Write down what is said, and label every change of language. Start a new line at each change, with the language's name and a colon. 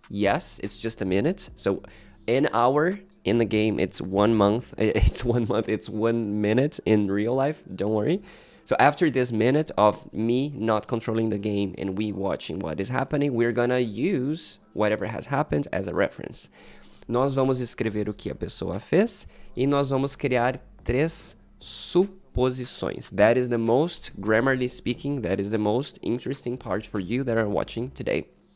English: Yes, it's just a minute. So an hour in the game, it's 1 month. It's 1 month. It's 1 minute in real life. Don't worry. So after this minute of me not controlling the game and we watching what is happening, we're gonna use whatever has happened as a reference.
Portuguese: Nós vamos escrever o que a pessoa fez e nós vamos criar 3 suposições.
English: That is the most, grammarly speaking, that is the most interesting part for you that are watching today.